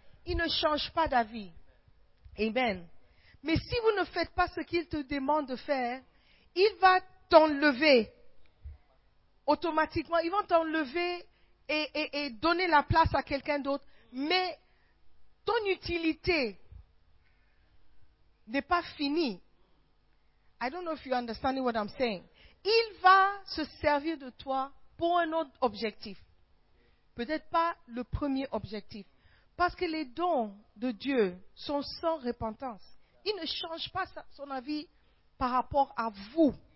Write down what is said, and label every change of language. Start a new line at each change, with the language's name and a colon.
French: Il ne change pas d'avis. Amen. Mais si vous ne faites pas ce qu'il te demande de faire, il va t'enlever automatiquement. Il va t'enlever et donner la place à quelqu'un d'autre. Mais ton utilité n'est pas finie.
English: I don't know if you understand what I'm saying.
French: Il va se servir de toi pour un autre objectif. Peut-être pas le premier objectif. Parce que les dons de Dieu sont sans repentance. Il ne change pas son avis par rapport à vous.